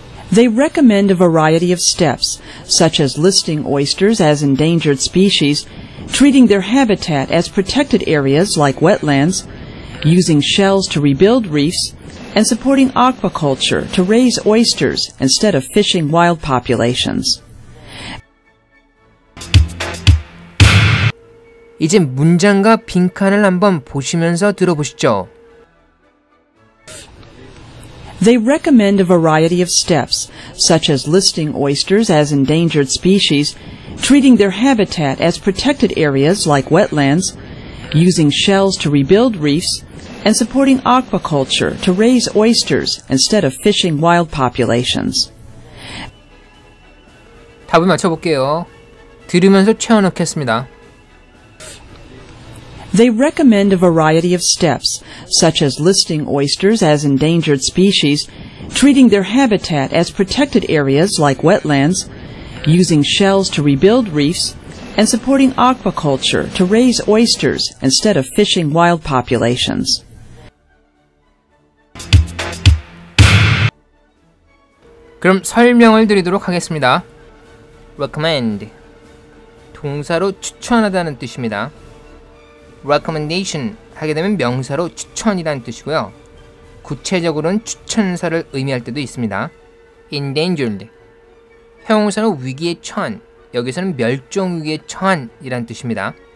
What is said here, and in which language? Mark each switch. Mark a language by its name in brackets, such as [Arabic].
[English] They recommend a variety of steps, such as listing oysters as endangered species, treating their habitat as protected areas like wetlands, using shells to rebuild reefs, and supporting aquaculture to raise oysters instead of fishing wild populations. [Korean] 이제 문장과 빈칸을 한번 보시면서 들어보시죠. [English] They recommend a variety of steps, such as listing oysters as endangered species, treating their habitat as protected areas like wetlands, using shells to rebuild reefs, and supporting aquaculture to raise oysters instead of fishing wild populations. [Korean] 답을 맞춰볼게요. 들으면서 채워넣겠습니다. [English] They recommend a variety of steps, such as listing oysters as endangered species, treating their habitat as protected areas like wetlands, using shells to rebuild reefs, and supporting aquaculture to raise oysters instead of fishing wild populations. [Korean] 그럼 설명을 드리도록 하겠습니다. recommend, 동사로 추천하다는 뜻입니다. recommendation 하게 되면 명사로 추천이라는 뜻이고요. 구체적으로는 추천사를 의미할 때도 있습니다. endangered, 형용사로 위기에 처한, 여기서는 멸종 위기에 처한 이란 뜻입니다.